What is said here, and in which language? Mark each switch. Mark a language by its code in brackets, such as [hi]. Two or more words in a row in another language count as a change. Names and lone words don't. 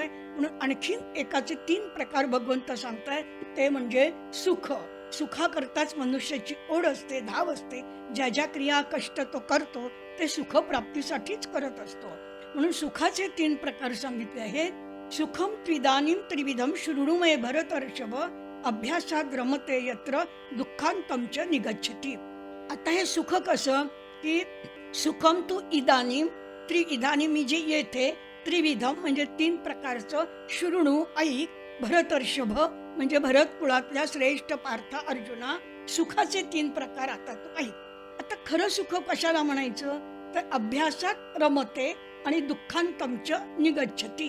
[mr] म्हणून आणखीन एकाचे 3 प्रकार भगवंत सांगतायत. ते म्हणजे सुख, सुखाकरताच मनुष्याची ओढ असते, धाव असते. ज्या ज्या क्रिया कष्ट तो करतो ते सुख प्राप्तीसाठीच करत असतो. म्हणून सुखाचे 3 प्रकार सांगितले आहेत. [sa] सुखम त्रिदानीम त्रिविधम शृणुमय भरतर्षभ अभ्यासात रमते यत्र दुःखांतमच निगच्छति. [mr] आता हे सुख कसं की [sa] सुखम तू इदानीम, इदानीम [mr] जे येथे, त्रिविधम म्हणजे 3 प्रकारचं, शृणु ऐक, भरतर्षभ म्हणजे भरत कुळातल्या श्रेष्ठ पार्थ अर्जुना, सुखाचे 3 प्रकार आता तू ऐक. आता खरं सुख कशाला म्हणायचं, तर [sa] अभ्यासात रमते [mr] आणि [sa] दुःखांतमच निगच्छति.